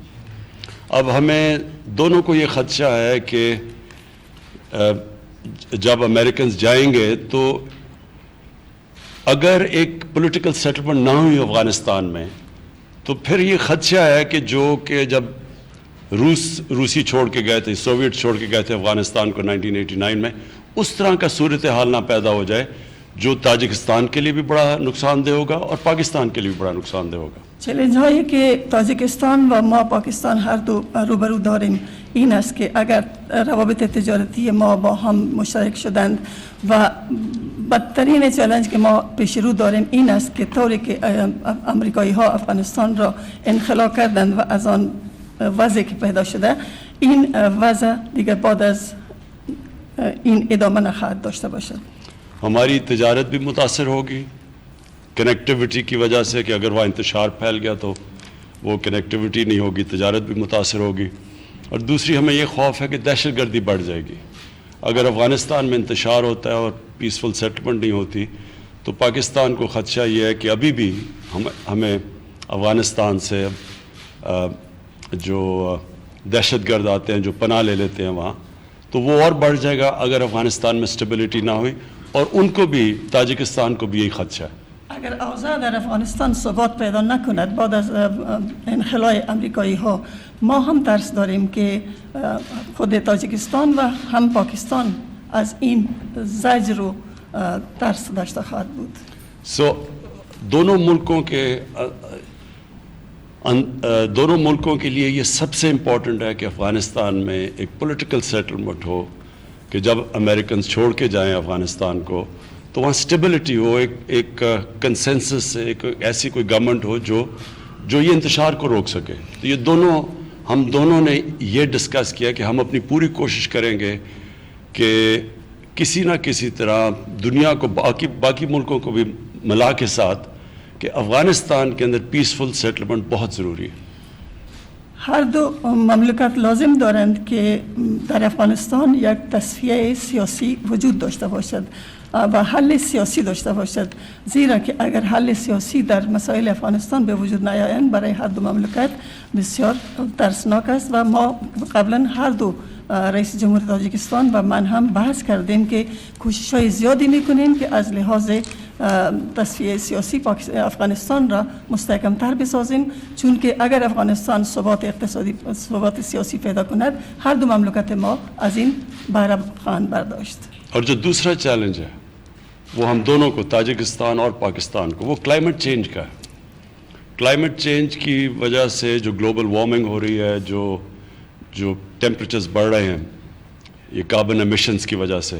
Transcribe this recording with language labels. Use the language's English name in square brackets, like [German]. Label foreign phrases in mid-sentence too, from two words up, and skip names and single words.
[Urdu] اب ہمیں دونوں کو یہ خدشہ ہے کہ جب امریکنز جائیں گے تو اگر ایک [English] political settlement [Urdu] نہ ہوئی افغانستان میں تو پھر یہ خدشہ ہے کہ جب روسی چھوڑ کے گئے تھے، سوویٹ چھوڑ کے گئے تھے افغانستان کو 1989 میں، اس طرح کا صورتحال نہ پیدا ہو جائے جو تاجکستان کے لیے بھی بڑا نقصان دہ ہوگا اور پاکستان کے لیے بھی بڑا نقصان دہ ہوگا. [Persian] چالش هایی که تاجیکستان و ما پاکستان هر دو روبرو داریم این است که اگر روابط تجارتی ما با هم مشترک شدند و بدترین چالش که ما پیش رو داریم این است که طوری که امریکایی ها افغانستان را انخلا کردند و از آن وضعی که پیدا شده، این وضع دیگر بعد از این ادامه نخواهد داشته باشد. [Urdu] ہماری تجارت بھی متاثر ہوگی کنیکٹیوٹی کی وجہ سے، کہ اگر وہاں انتشار پھیل گیا تو وہ کنیکٹیوٹی نہیں ہوگی، تجارت بھی متاثر ہوگی. اور دوسری ہمیں یہ خوف ہے کہ دہشت گردی بڑھ جائے گی. اگر افغانستان میں انتشار ہوتا ہے اور [English] peaceful settlement [Urdu] نہیں ہوتی تو پاکستان کو خدشہ یہ ہے کہ ابھی بھی ہمیں افغانستان سے جو دہشت گرد آتے ہیں، جو پناہ لے لیتے ہیں وہاں، تو وہ اور بڑھ جائے گا اگر افغانستان میں اسٹیبلٹی نہ ہوئی. اور ان کو بھی، تاجکستان کو بھی یہی خدشہ ہے. [Persian] اگر اوضاع در افغانستان ثبات پیدا نکند بعد از انخلای امریکایی ها، ما هم ترس داریم که خود تاجیکستان و هم پاکستان از این زجر و ترس داشته خواهد بود. [Urdu] دونوں ملکوں کے لیے یہ سب سے امپورٹنٹ ہے کہ افغانستان میں ایک [English] political settlement [Urdu] ہو، کہ جب امریکنز چھوڑ کے جائیں افغانستان کو تو وہاں اسٹیبلٹی ہو، ایک کنسنسس، ایک ایسی کوئی گورنمنٹ ہو جو یہ انتشار کو روک سکے. تو یہ ہم دونوں نے یہ ڈسکس کیا کہ ہم اپنی پوری کوشش کریں گے کہ کسی نہ کسی طرح دنیا کو، باقی ملکوں کو بھی ملا کے ساتھ، کہ افغانستان کے اندر [English] peaceful settlement [Urdu] بہت ضروری ہے. [Persian] هر دو مملکت لازم دارند که در افغانستان یک تصفیه سیاسی وجود داشته باشد و حل سیاسی داشته باشد، زیرا که اگر حل سیاسی در مسائل افغانستان به وجود نیایند برای هر دو مملکت بسیار ترسناک است. و ما قبلا هر دو رئیس جمهور تاجیکستان و من هم بحث کردیم که کوشش‌های زیادی می‌کنیم که از لحاظ تصفیه سیاسی افغانستان را مستحکم‌تر بسازیم، چون که اگر افغانستان ثبات اقتصادی، ثبات سیاسی پیدا کند، هر دو مملکت ما از این بهره خواهند برداشت. [Urdu] اور جو دوسرا چیلنج ہے وہ ہم دونوں کو، تاجکستان اور پاکستان کو، وہ [English] climate change [Urdu] کا ہے. [English] climate change [Urdu] کی وجہ سے جو [English] global warming [Urdu] ہو رہی ہے، جو ٹیمپریچرز بڑھ رہے ہیں، یہ [English] carbon emissions [Urdu] کی وجہ سے.